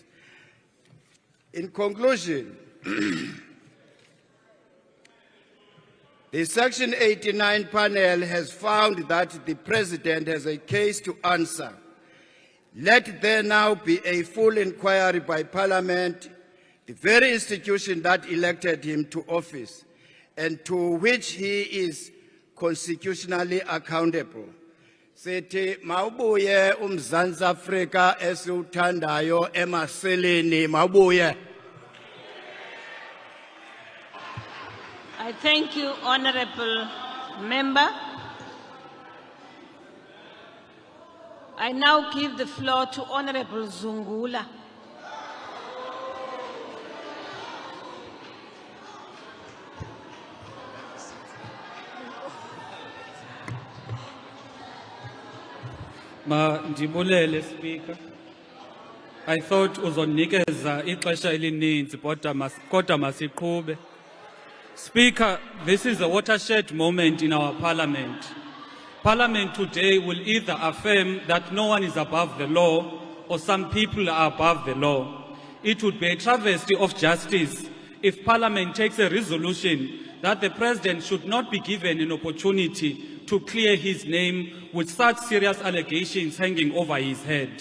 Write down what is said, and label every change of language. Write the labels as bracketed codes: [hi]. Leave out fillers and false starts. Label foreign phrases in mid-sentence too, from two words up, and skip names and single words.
[en] In conclusion, the Section 89 panel has found that the President has a case to answer. Let there now be a full inquiry by Parliament, the very institution that elected him to office, and to which he is constitutionally accountable. [xh] Sithi mawubuye uMzantsi Afrika esiwuthandayo emaseleni mawubuye. [en] I thank you, Honorable Member. I now give the floor to Honorable Zungula. [xh] Mandibulele, [en] Speaker. I thought [xh] uzonikeza ixesha elininzi kodwa masiqhube. [en] Speaker, this is a watershed moment in our Parliament. Parliament today will either affirm that no one is above the law or some people are above the law. It would be a travesty of justice if Parliament takes a resolution that the President should not be given an opportunity to clear his name with such serious allegations hanging over his head.